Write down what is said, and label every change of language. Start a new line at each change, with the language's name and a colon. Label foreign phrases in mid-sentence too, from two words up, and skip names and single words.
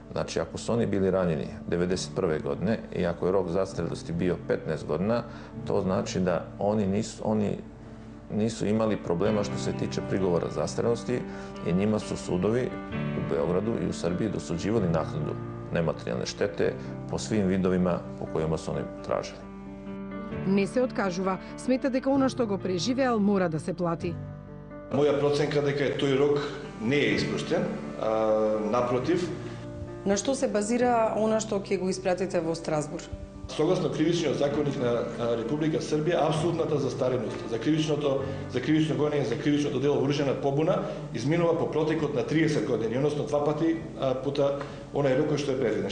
Serbian: Znači, ako su oni bili ranjeni 1991. godine i ako je rok zastarelosti bio 15 godina, to znači da oni nisu imali problema što se tiče prigovora zastarelosti i njima su sudovi u Beogradu i u Srbiji dosuđivali naknadu nematerijalne štete po svim vidovima po kojima su oni tražili.
Macedonian: Не се откажува, смета дека она што го преживеал мора да се плати. Моја проценка дека тој рок не е испуштен, напротив. На што се базира она што ќе го испратите во Страсбур? Согласно кривичниот законник на Република Србија, апсолутната застареност за кривично гонење, за кривично дело оружјена побуна изминува по протекот на 30 години, односно 2 пати пута онај рок кој што е предвиден.